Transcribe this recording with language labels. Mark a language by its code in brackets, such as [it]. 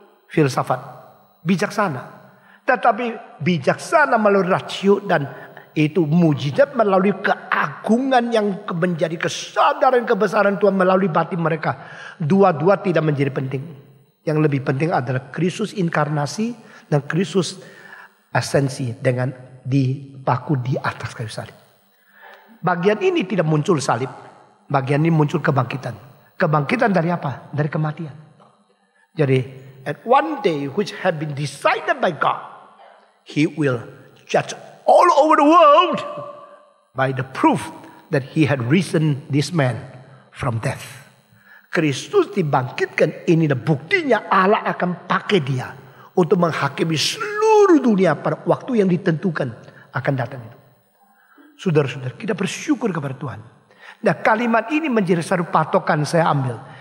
[id] Filsafat. Bijaksana. Tetapi bijaksana melalui rasio dan itu mujizat melalui keagungan yang menjadi kesadaran kebesaran Tuhan melalui batin mereka. Dua-dua tidak menjadi penting. Yang lebih penting adalah Kristus inkarnasi dan Kristus esensi dengan dipaku di atas kayu salib. Bagian ini tidak muncul salib. Bagian ini muncul kebangkitan. Kebangkitan dari apa? Dari kematian. Jadi [en] at one day which had been decided by God, He will judge all over the world by the proof that He had risen this man from death. [id] Kristus dibangkitkan, ini buktinya Allah akan pakai dia untuk menghakimi seluruh dunia pada waktu yang ditentukan akan datang itu. Saudara-saudara, kita bersyukur kepada Tuhan. Nah, kalimat ini menjadi satu patokan saya ambil.